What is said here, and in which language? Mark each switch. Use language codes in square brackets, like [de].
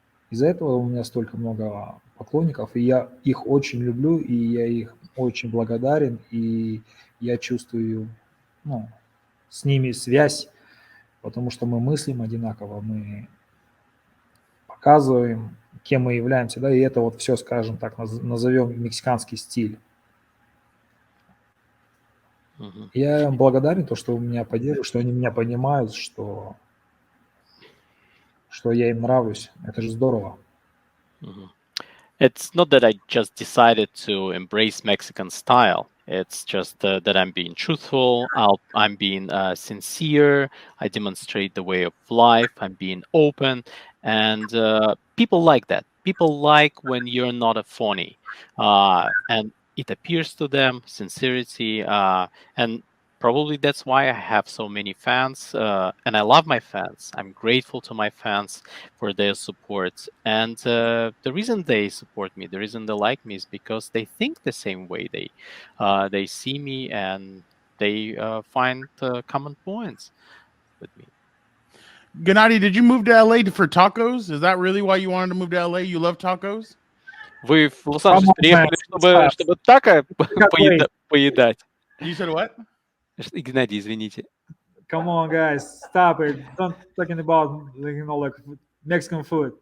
[ru] Из-за этого у меня столько много поклонников, и я их очень люблю, и я их очень благодарен, и я чувствую, с ними связь, потому что мы мыслим одинаково, мы показываем, кем мы являемся, и это вот все, скажем так, назовем мексиканский стиль. Я им благодарен, что меня поддерживают, что они меня понимают, что я им нравлюсь. Это же здорово. [en] It's not that I just decided to embrace Mexican style. It's just that I'm being truthful. I'm being sincere. I demonstrate the way of life. I'm being open, and people like that. People like when you're not a phony, and it appears to them sincerity, and probably that's why I have so many fans, and I love my fans. I'm grateful to my fans for their support. And the reason they support me, the reason they like me is because they think the same way. They see me and they find common points with me. Gennadiy, did you move to LA for tacos? Is that really why you wanted to move to LA? You love tacos? [ru] Вы в Лос-Анджелес приехали, чтобы тако поедать? [en] You said what? [ru] Геннадий, извините. [en] Come on, guys, stop it! Don't talking about like Mexican food.